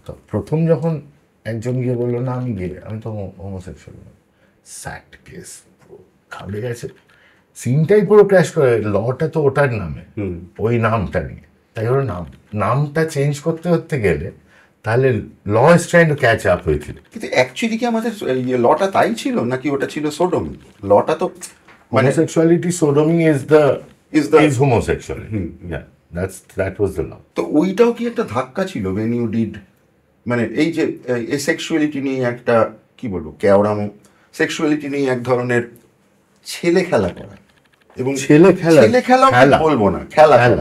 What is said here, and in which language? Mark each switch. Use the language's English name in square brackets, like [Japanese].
[Bangla] তো প্রথম যখন একজন গিয়ে বললো না আমি গিয়ে আমি তো হোমোসেক্সুয়াল, স্যাট কেস, খাবড়ে গেছে, সিনটাই পুরো ক্র্যাশ করে। লটা তো ওটার নামে, ওই নামটা নিয়ে, তাই ওর নামটা চেঞ্জ করতে গেলে তাহলে [English] law is trying to catch up [Bangla] হয়েছিল। কিন্তু অ্যাকচুয়ালি কি আমাদের লটা তাই ছিল নাকি ওটা ছিল সোডোমি? লটা তো মানে [English] homosexuality, sodomy is homosexuality. Yeah, that was the law. [Bangla] তো ওইটাও কি একটা ধাক্কা ছিল [English] when you did, [Bangla] মানে এই যে এই সেক্সুয়ালিটি নিয়ে একটা কি বলবো কেওড়ামো, সেক্সুয়ালিটি নিয়ে এক ধরনের ছেলে খেলা করা, এবং ছেলে খেলা বলবো না, খেলা।